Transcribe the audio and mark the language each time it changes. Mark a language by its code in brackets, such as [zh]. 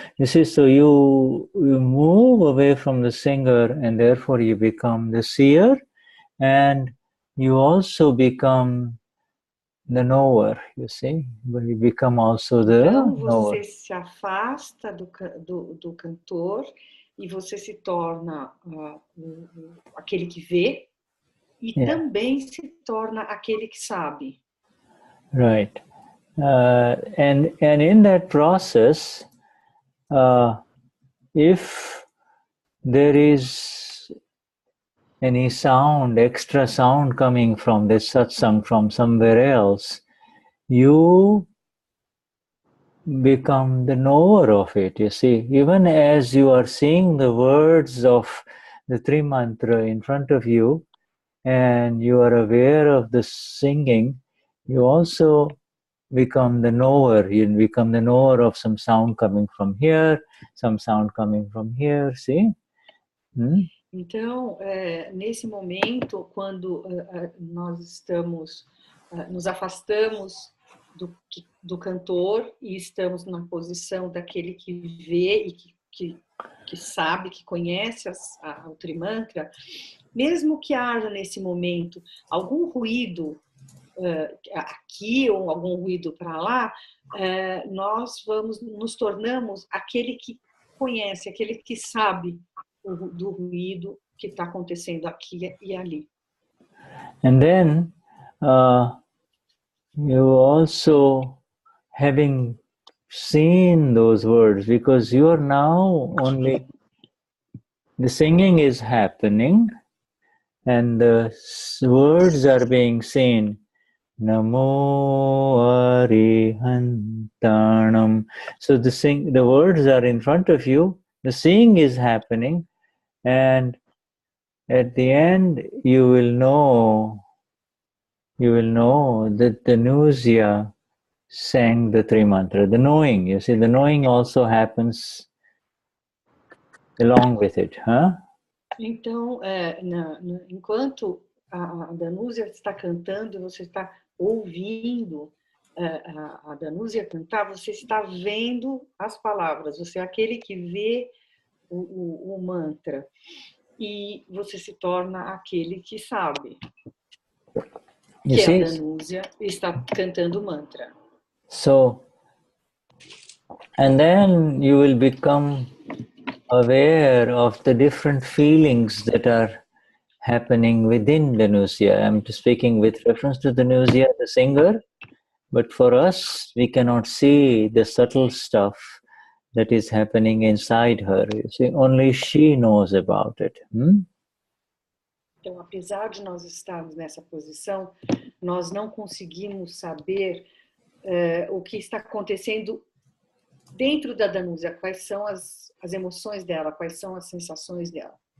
[en] You see, so you move away from the singer and therefore you become the seer and you also become the knower, you see. You become also the [pt] então, [en] knower. [pt] Você se afasta do cantor e você se torna aquele que vê e também se torna aquele que sabe. [en] Right. And in that process, if there is any sound, extra sound coming from this satsang from somewhere else, you become the knower of it, you see. Even as you are seeing the words of the Tri Mantra in front of you and you are aware of the singing, you also become the knower. You become the knower of some sound coming from here, some sound coming from here, see? [pt] Então, nesse momento, quando nós estamos, nos afastamos do cantor e estamos na posição daquele que vê e que sabe, que conhece o Trimantra, mesmo que haja nesse momento algum ruído aqui ou algum ruído para lá, nós nos tornamos aquele que conhece, aquele que sabe do ruído que está acontecendo aqui e ali. [en] And then you also, having seen those words, because you are now only, the singing is happening and the words are being seen. [pra] Namo Arihantanam. [en] So the words are in front of you, the seeing is happening, and at the end you will know that the Danusia sang the Tri Mantra. The knowing, you see, the knowing also happens along with it, huh? [pt] Então, enquanto a Danusia está cantando, você está ouvindo a Danusia cantar, você está vendo as palavras, você é aquele que vê o mantra e você se torna aquele que sabe que a Danusia está cantando o mantra. [en] So, and then you will become aware of the different feelings that are happening within Danusia. I'm speaking with reference to Danusia, the singer, but for us, we cannot see the subtle stuff that is happening inside her. You see, only she knows about it. [pt] Então, apesar de nós estarmos nessa posição, nós não conseguimos saber o que está acontecendo dentro da Danusia, quais são as emoções dela, quais são as sensações dela.